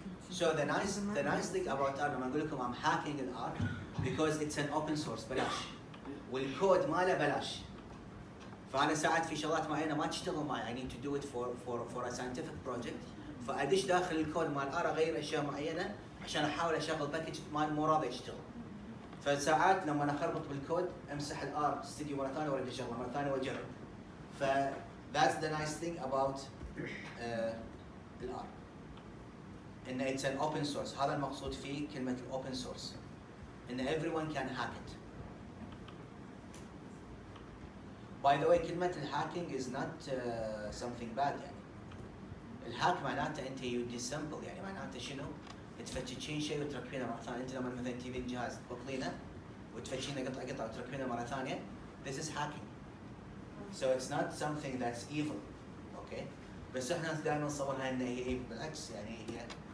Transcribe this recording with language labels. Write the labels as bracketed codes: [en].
[en] So the nice thing about R [ar] لما اقول لكم [en] I'm hacking in R because it's an open source [ar] بلاش والكود ماله بلاش. فانا ساعات في شغلات معينه ما تشتغل معي [en] I need to do it for a scientific project [ar] فادش داخل الكود مال R اغير اشياء معينه عشان احاول اشغل باكج مال مو راضي يشتغل. فساعات لما انا اخربط بالكود امسح الار ستوديو مره ثانيه وارد اشغله مره ثانيه واجرب. [en] ف that's the nice thing about الار. ان it's an open source. [ar] هذا المقصود فيه كلمه open source. [en] ان everyone can hack it. By the way [ar] كلمة الهاكينج [en] is not something bad يعني. [ar] الهاك معناته انت [en] you disassemble [ar] يعني معناته شنو؟ تفتشين شيء وتركبينه مرة ثانية. انت لما مثلا تجيبين جهاز تبطلينه وتفتشينه قطعة قطعة وتركبينه مرة ثانية. [en] This is hacking. So it's not something that's evil. Okay? [ar] بس احنا دائما نصورها انها هي evil بالعكس يعني هي